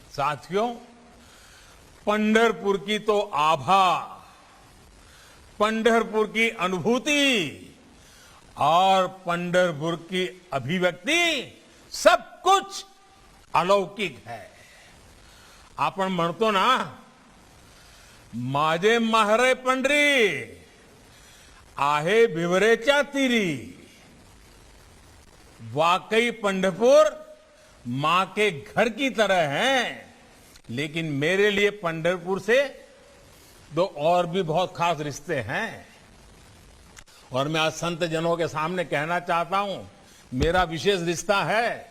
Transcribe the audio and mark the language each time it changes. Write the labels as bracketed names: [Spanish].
[Hindi] साथियों, पंढरपुर की तो आभा, पंढरपुर की अनुभूति और पंढरपुर की अभिव्यक्ति सब कुछ अलौकिक है। [Marathi] आपण म्हणतो ना, माझे माहरे पंढरी आहे भिवरेच्या तीरी। [Hindi] वाकई पंढरपुर मां के घर की तरह है, लेकिन मेरे लिए पंढरपुर से 2 और भी बहुत खास रिश्ते हैं, और मैं आज संत जनों के सामने कहना चाहता हूं, मेरा विशेष रिश्ता है।